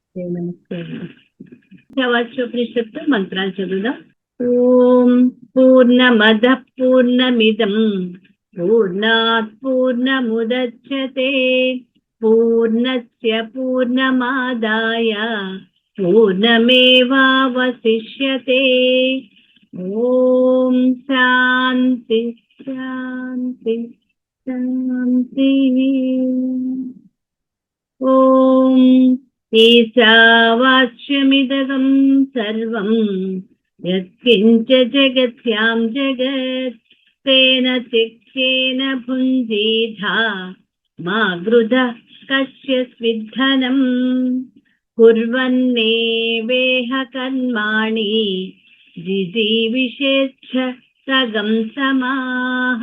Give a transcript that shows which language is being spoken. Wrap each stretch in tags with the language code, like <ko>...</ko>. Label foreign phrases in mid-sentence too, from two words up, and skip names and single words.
<te>ఉపనిషత్తు మంత్రాలు చదువుదాం.</te> <sa>ఓం పూర్ణమద పూర్ణమిదం పూర్ణాత్ పూర్ణముదచ్యతే పూర్ణస్య పూర్ణమాదాయ పూర్ణమేవావశిష్యతే. ఓం శాంతి శాంతి శాంతి. ఓం ఈశావాస్యమిదగం సర్వం యత్కించ జగత్యాం జగత్ తేన చిక్కేన భుంజీధా మా గృధః కశ్చిద్ధనం కుర్వన్నేవేహ కర్మాణి జిజీవిషేచ్ఛ సగం సమాః.</sa>